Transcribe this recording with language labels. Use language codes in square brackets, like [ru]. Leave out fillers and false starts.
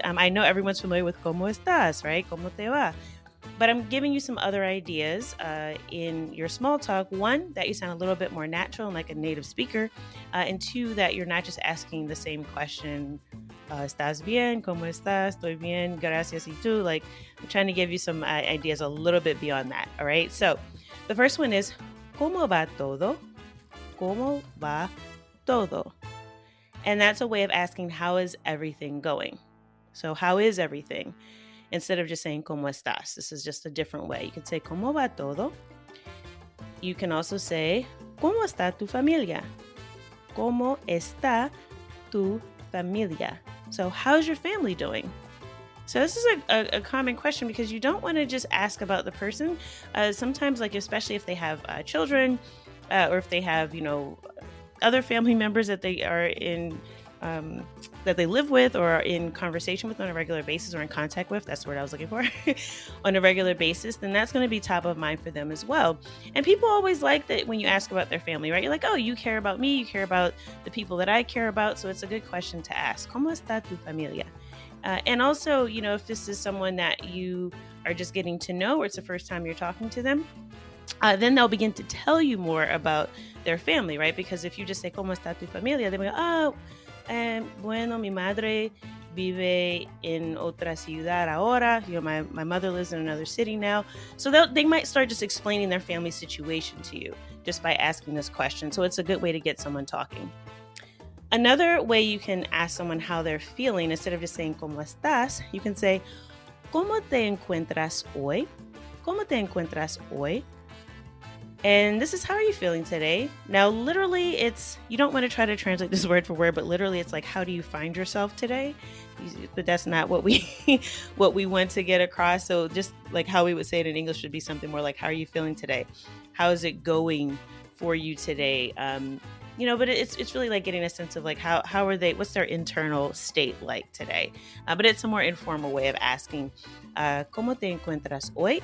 [en] I know everyone's familiar with [es] ¿Cómo estás?, [en] right? [es] ¿Cómo te va? [en] But I'm giving you some other ideas in your small talk. One, that you sound a little bit more natural and like a native speaker. And two, that you're not just asking the same question, [es] ¿Estás bien? ¿Cómo estás? Estoy bien, gracias, y tú? [en] Like, I'm trying to give you some ideas a little bit beyond that, all right? So the first one is, [es] ¿Cómo va todo? ¿Cómo va todo? [en] And that's a way of asking, how is everything going? So how is everything? Instead of just saying, [es] ¿Cómo estás? [en] This is just a different way. You can say, [es] ¿Cómo va todo? [en] You can also say, [es] ¿Cómo está tu familia? ¿Cómo está tu familia? [en] So how's your family doing? So this is a common question because you don't want to just ask about the person. Sometimes, like especially if they have children or if they have, other family members that they are in that they live with or are in conversation with on a regular basis or in contact with, that's the word I was looking for, on a regular basis, then that's going to be top of mind for them as well. And people always like that when you ask about their family, right? You're like, oh, you care about me, you care about the people that I care about, so it's a good question to ask. [es] ¿Cómo está tu familia? [en] And also, if this is someone that you are just getting to know or it's the first time you're talking to them, then they'll begin to tell you more about their family, right? Because if you just say, [es] ¿Cómo está tu familia? [en] They will go, oh, [es] bueno, mi madre vive en otra ciudad ahora. [en] My mother lives in another city now. So they might start just explaining their family situation to you just by asking this question. So it's a good way to get someone talking. Another way you can ask someone how they're feeling, instead of just saying, [es] ¿Cómo estás? [en] You can say, [es] ¿Cómo te encuentras hoy? ¿Cómo te encuentras hoy? [en] And this is, how are you feeling today? Now, literally, you don't want to try to translate this word for word, but literally it's like, how do you find yourself today? But that's not what we want to get across. So just like how we would say it in English would be something more like, how are you feeling today? How is it going for you today? but it's really like getting a sense of like how are they, what's their internal state like today. But it's a more informal way of asking, [es] ¿Cómo te encuentras hoy?